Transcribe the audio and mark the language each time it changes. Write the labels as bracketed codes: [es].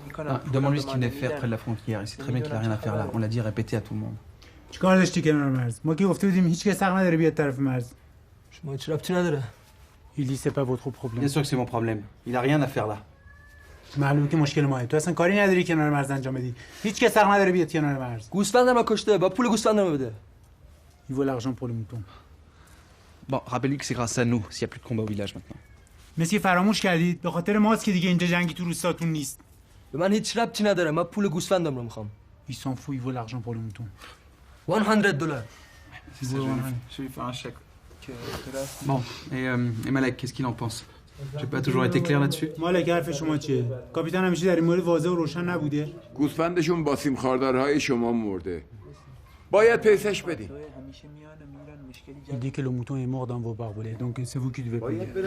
[fr] Ah, demande-lui ce qu'il venait faire près de la frontière. Il sait très bien qu'il a rien à faire là. On l'a dit répété à tout le monde. [fa] چیکار داشتی کنار مرز؟ ما که گفته بودیم هیچ کس حق نداره بیاد طرف مرز. شما هیچ ربطی نداره. [fr] Il dit c'est pas votre problème. Bien sûr que c'est mon problème. Il a rien à faire là. [fa] معلومه که مشکل ماه. تو اصلا کاری نداری کنار مرز انجام بدی. هیچ کس حق نداره بیاد کنار مرز. گوسفندم کشته. با پول گوسفندم بده. [fr] Il vaut l'argent pour le mouton. Bon, rappelle-lui que c'est grâce à nous s'il n'y a plus de combat au village maintenant. [fa] مسی فراموش کردید به خاطر ماست که دیگه اینجا جنگی تو روستاتون نیست. به من هیچ ربطی نداره. من پول گوسفندم رو میخوام. [fr] Il s'en fout, il vaut l'argent pour le mouton. $100. C'est ça, je vais lui faire un chèque. Bon, et Malek, qu'est-ce qu'il en pense? J'ai pas toujours été clair là-dessus. [fa] مالک حرف شما چیه؟ کاپیتان همیشه در این مورد واضح و روشن نبوده. گوسفندشون با سیم خاردارهای شما مرده. باید پیسش بدین. [fr] Il dit que le mouton est mort dans vos barbelés, donc c'est vous qui devez payer.